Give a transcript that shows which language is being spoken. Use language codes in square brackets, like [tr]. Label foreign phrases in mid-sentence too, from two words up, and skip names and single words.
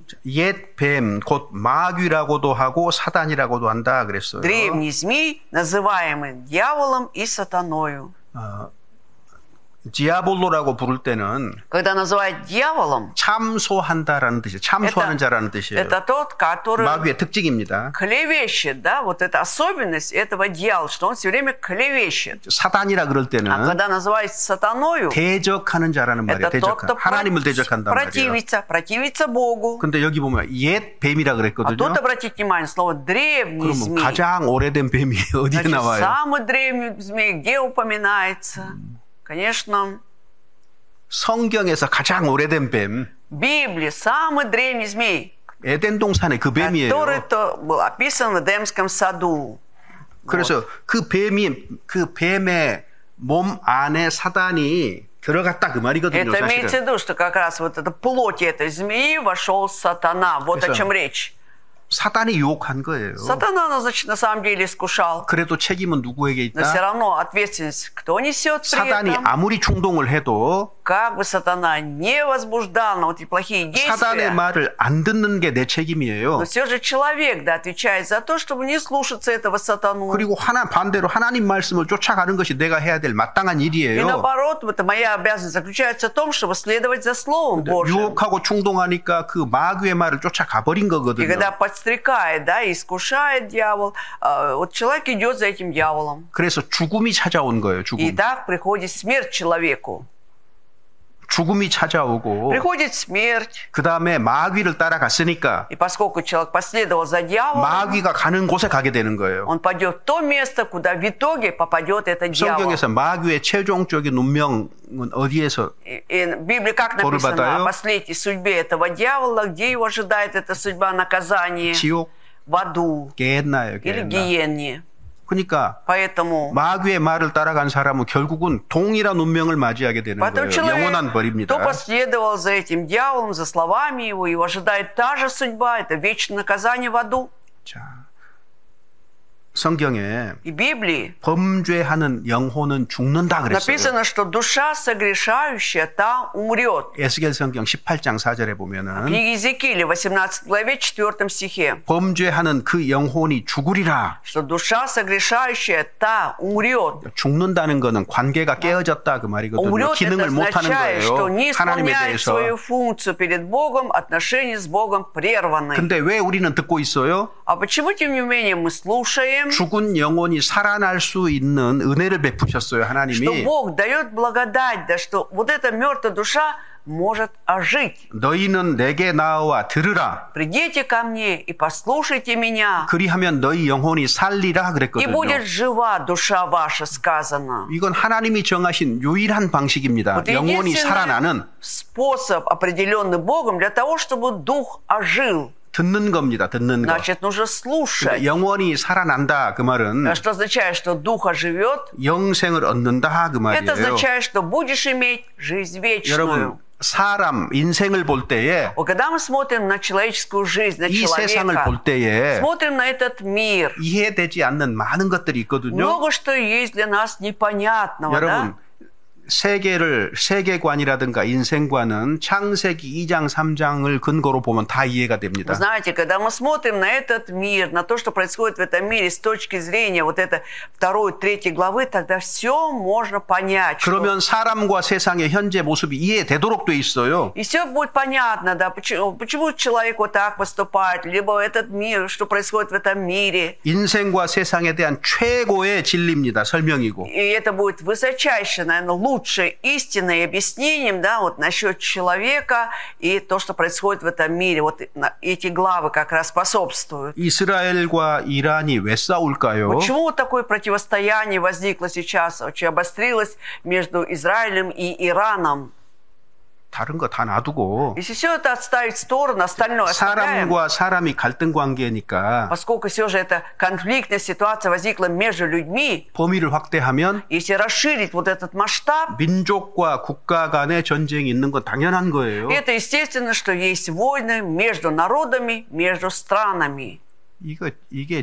[ko] 옛 뱀, 곧 마귀라고도 하고 사단이라고도 한다 그랬어요. [ru] Древний змей, называемый дьяволом и сатаною. [ko] 디아볼로라고 부를 때는 [ru] Когда называют дьяволом, [ko] 참소한다라는 뜻이에요. 참소하는 자라는 뜻이에요. [ru] это тот, который [ko] 마귀의 특징입니다. [ru] клевещет, да, вот эта особенность этого дьявола, что он все время клевещет. [ko] 사단이라 그럴 [ru] А [ko] 때는 [ru] когда называют сатаною, [ko] 대적하는 자라는 말이에요. [ru] это тот, кто [ko] 대적하는. 하나님을 대적한단 말이에요. [ru] противится Богу. [ko] 근데 여기 보면 옛 뱀이라 [ru] А [ko] 그랬거든요. [ru] тут обратите внимание, слово древний [ko] 그러면 [ru] змей. [ko] 가장 오래된 뱀이 어디에 [ru] Значит, [ko] 나와요? [ru] самый древний змей где упоминается? Конечно, [ko] 성경에서 가장 오래된 뱀, [ru] в Библии самый древний змей, [ko] 에덴 동산의 그 뱀이에요. [ru] который был описан в Эдемском саду. [ko] 그래서 그 뱀의 몸 안에 사단이 들어갔다 그 말이거든요. [ru] Это имеется в [ko] 사실은. [ru] виду, что как раз вот это плоть этой змеи вошел сатана. Вот о [ko] 그래서 [ru] чем речь. [ko] 사단이 유혹한 거예요. [ru] Сатана, значит, на самом деле искушал. [ko] 그래도 책임은 누구에게 [ru] Но все [ko] 있다? [ru] равно ответственность кто несет при [ko] 사단이 [ru] этом? [ko] 아무리 충동을 해도 [ru] Как бы сатана не возбуждал на вот эти плохие [ko] 사단의 [ru] действия, [ko] 말을 안 듣는 게 내 책임이에요. [ru] но все же человек, да, отвечает за то, чтобы не слушаться этого сатану. [ko] 그리고 반대로 하나님 말씀을 쫓아가는 것이 내가 해야 될 마땅한 [ru] И [ko] 일이에요. [ru] наоборот, это моя обязанность заключается в том, чтобы следовать за Словом Божьим. [ko] 유혹하고 충동하니까 그 마귀의 말을 쫓아가 버린 [ru] И [ko] 거거든요. [ru] когда подстрекает, да, и искушает дьявол, вот человек идет за этим дьяволом. [ko] 그래서 죽음이 찾아온 거예요. [ru] И [ko] 죽음. [ru] так приходит смерть человеку. [ko] 죽음이 찾아오고 [ru] Приходит смерть. [ko] 그 다음에 마귀를 따라갔으니까 [ru] И поскольку человек последовал за дьяволом, [ko] 마귀가 가는 곳에 가게 되는 거예요. [ru] он пойдет в то место, куда в итоге попадет этот дьявол. [ko] 성경에서 마귀의 최종적인 운명은 어디에서 [ru] И в Библии как [ko] 벌을 [ru] написано [ko] 받아요? [ru] о последней судьбе этого дьявола, где его ожидает эта судьба наказания? [ko] 지옥 [ru] В аду [ko] 게했나요? [ru] или [ko] 게했나. [ru] гиенне. [ko] 그러니까 [ru] Поэтому [ko] 마귀의 말을 따라간 사람은 결국은 동일한 운명을 맞이하게 되는 거예요. [ru] человек, [ko] 영원한 [ru] кто [ko] 벌입니다. [ru] последовал за этим дьяволом, за словами его ожидает та же судьба, это вечное наказание в аду. [ko] 자, 성경에 [ru] И Библии [ko] 범죄하는 영혼은 죽는다 그랬어요. [ru] написано, что душа согрешающая, та умрет. [ko] 에스겔 성경 18장 4절에 [ru] В [ko] 보면은 [ru] книге Иезекииля, 18 главе, 4 стихе, [ko] 범죄하는 그 영혼이 죽으리라. [ru] что душа согрешающая, та умрет. [ko] 죽는다는 거는 관계가 깨어졌다 그 말이거든요. [ru] Умрет, это [ko] 기능을 못하는 [ru] означает, что [ko] 거예요. [ru] не [ko] 하나님에 [ru] исполняет [ko] 대해서. [ru] свою функцию перед Богом, отношения с Богом прерваны. [ko] 근데 왜 우리는 듣고 있어요? [ru] А почему, тем не менее, мы слушаем, [ko] 죽은 영혼이 살아날 수 있는 은혜를 베푸셨어요, [ru] что [ko] 하나님이. [ru] Бог дает благодать, да, что вот эта мертвая душа может ожить. [ko] 너희는 내게 나와 들으라. [ru] Придите ко мне и послушайте меня, [ko] 그리하면 너희 영혼이 살리라 [ru] и [ko] 그랬거든요. [ru] будет жива душа ваша, сказано. [ko] 이건 하나님이 정하신 유일한 방식입니다. [ru] Вот [ko] 영혼이 [ru] единственный [ko] 살아나는 [ru] способ, определенный Богом, для того, чтобы дух ожил. [ko] 듣는 겁니다. 듣는 거. [ru] Значит, нужно слушать. [ko] 그러니까 영원히 살아난다 그 말은 [ru] Что означает, что дух оживет? [ko] 영생을 얻는다 그 [ru] Это [ko] 말이에요. [ru] означает, что будешь иметь жизнь вечную. [ko] 여러분 사람 인생을 볼 때에 [ru] Вот когда мы смотрим на человеческую жизнь, на [ko] 이 세상을 [ru] человека, [ko] 볼 때에 [ru] смотрим на этот мир, [ko] 이해되지 않는 많은 것들이 있거든요. [ru] много что есть для нас непонятного, [ko] 여러분 [ru] да? [ko] 세계관이라든가 인생관은 창세기 2장 3장을 근거로 보면 다 이해가 됩니다. [ru] Вы знаете, когда мы смотрим на этот мир, на то, что происходит в этом мире с точки зрения вот это 2-3 главы, тогда все можно понять. [ko] 그러면 사람과 세상의 현재 모습이 이해되도록 돼 있어요. [ru] И все будет понятно, да, почему человек вот так поступает, либо этот мир, что происходит в этом мире. [ko] 인생과 세상에 대한 최고의 진리입니다. 설명이고. [ru] И это будет высочайшее, наверное, лучшее истинное объяснением, да, вот насчет человека и то, что происходит в этом мире. Вот эти главы как раз способствуют. [ko] 이스라엘과 이란이 왜 싸울까요? [ru] Почему вот такое противостояние возникло сейчас, очень обострилось между Израилем и Ираном? [ko] 다른 거 다 놔두고 [ru] Если все это отставить в сторону, остальное оставляем, [ko] 사람과 사람이 갈등 관계니까 [ru] поскольку все же эта конфликтная ситуация возникла между людьми, [ko] 범위를 확대하면 [ru] если расширить вот этот масштаб, [ko] 민족과 국가 간의 전쟁이 있는 건 당연한 거예요. [ru] это естественно, что есть войны между народами, между странами. [ko] 이게